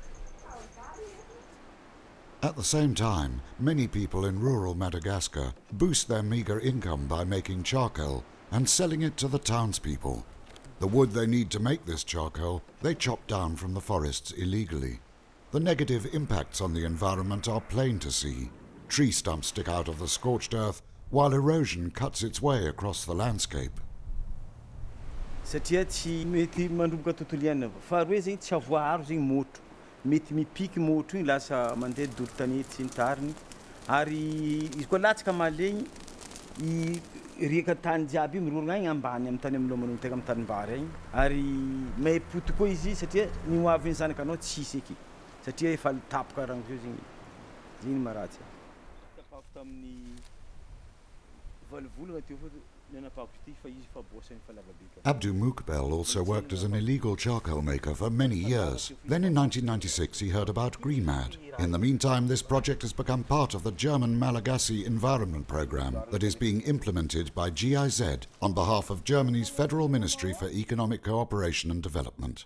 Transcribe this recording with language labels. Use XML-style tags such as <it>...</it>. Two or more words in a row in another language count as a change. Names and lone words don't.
<en>At the same time, many people in rural Madagascar boost their meagre income by making charcoal and selling it to the townspeople. The wood they need to make this charcoal, they chop down from the forests illegally. The negative impacts on the environment are plain to see. Tree stumps stick out of the scorched earth, while erosion cuts its way across the landscape.</en> <mg>Satria tsy mety mandroboka tontolo iainana faharoa zegny tsy avoaro zegny motro mety mipiky motro igny lasa mandeha dolo tanety sy ny tariny ary izy koa latsaka malegny reka tany jiaby mirorogna igny ambany amin'ny tany amilomano tegna amin'ny tanimbary igny ary may poto koa izy satria ny hoavy ny zanakanao tsisy eky satria efa tapaka rango zio zegny zegny maratsy tapako tamin'ny valovolagna teo fô</mg> <en>Abdu Mukbel also worked as an illegal charcoal maker for many years. Then in 1996 he heard about GreenMad. In the meantime, this project has become part of the German Malagasy Environment Programme that is being implemented by GIZ on behalf of Germany's Federal Ministry for Economic Cooperation and Development.</en>